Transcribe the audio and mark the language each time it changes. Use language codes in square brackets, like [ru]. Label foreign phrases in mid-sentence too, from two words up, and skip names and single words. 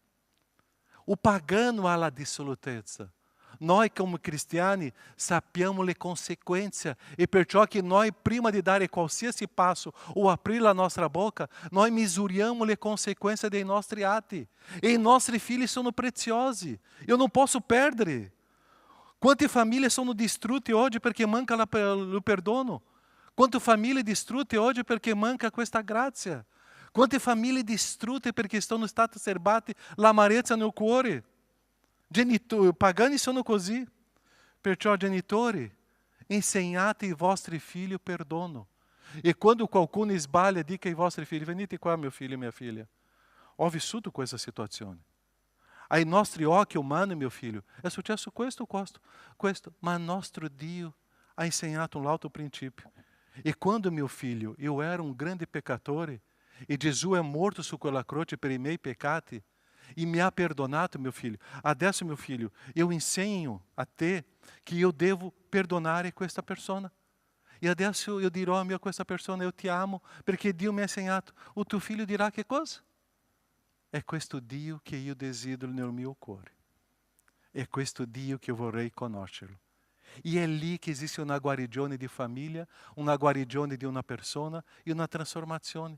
[it] O pagano ha la dissolutezza. Noi come cristiani sappiamo le conseguenze e perciò che noi prima di dare qualsiasi passo o aprire la nostra boca, noi misuriamo le conseguenze dei nostri atti. E i nostri figli sono preziosi. [pt] Eu não posso perdere. [it] Quante famílie sono distrutte oggi perché manca il perdono? Quante famiglie distrutte oggi perché manca questa grazia? Quante famiglie distrutte perché sono state serbate l'amarezza nel cuore? Pagani sono così. Perciò, genitori, insegnate ai vostri figli il perdono. E quando qualcuno sbaglia, dica ai vostri figli: venite qua, mio figlio e mia figlia. Ho vissuto questa situazione. Ai nostri occhi umani, mio figlio, è successo questo. Ma nostro Dio ha insegnato [pt] um alto princípio. E quando, meu filho, eu era um grande pecador, [it] e Gesù è morto su quella croce per i miei peccati, e mi ha perdonato, [pt] meu filho. Adesso, meu filho, eu ensino a te que eu devo [it] perdonare questa persona. E adesso eu dirò a questa persona: [pt] eu te amo, [it] perché Dio mi ha insegnato. O tuo figlio dirà che cosa? È questo Dio che io desidero nel mio cuore. È questo Dio che io vorrei conoscerlo. E è lì che esiste una guarigione di famiglia, una guarigione di una persona e una trasformazione.